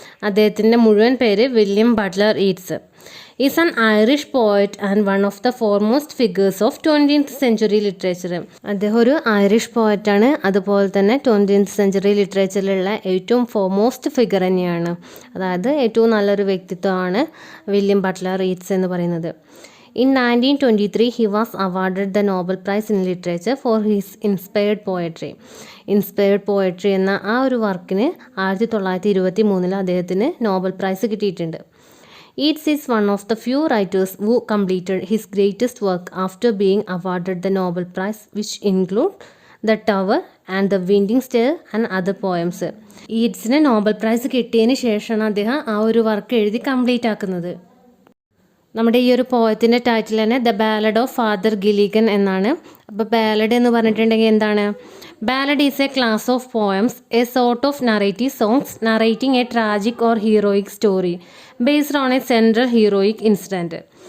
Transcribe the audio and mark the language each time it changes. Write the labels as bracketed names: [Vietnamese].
[Malayalam] അദ്ദേഹത്തിൻ്റെ മുഴുവൻ പേര് William Buttler Eats. [English] Is an Irish poet and one of the foremost figures of 20th century literature. [Malayalam] അദ്ദേഹം ഒരു Irish പോയറ്റാണ്, അതുപോലെ തന്നെ 20th സെഞ്ചുറി ലിറ്ററേച്ചറിലുള്ള ഏറ്റവും ഫോർമോസ്റ്റ് ഫിഗർ തന്നെയാണ്. അതായത് ഏറ്റവും നല്ലൊരു വ്യക്തിത്വമാണ് വില്യം ബട്ട്ലർ ഈറ്റ്സ് എന്ന് പറയുന്നത്. [English] In 1923, he was awarded the Nobel Prize in Literature for his inspired poetry. [Malayalam] Inspired poetry എന്ന ആ ഒരു വർക്കിന് 1923 അദ്ദേഹത്തിന് നോബൽ പ്രൈസ് കിട്ടിയിട്ടുണ്ട്. [English] Yeats is one of the few writers who completed his greatest work after being awarded the Nobel Prize, which include The Tower and The Winding Stair and other poems. [Malayalam] ഈറ്റ്സിന് Nobel prize കിട്ടിയതിന് ശേഷമാണ് അദ്ദേഹം ആ ഒരു work എഴുതി complete ആക്കുന്നത്. നമ്മുടെ ഈ ഒരു പോയത്തിൻ്റെ ടൈറ്റിൽ തന്നെ the ballad of father Gilligan എന്നാണ്. അപ്പോൾ ബാലഡ് എന്ന് പറഞ്ഞിട്ടുണ്ടെങ്കിൽ എന്താണ്? [English] Ballad is a class of poems, a sort of narrative songs narrating a tragic or heroic story based on a central heroic incident.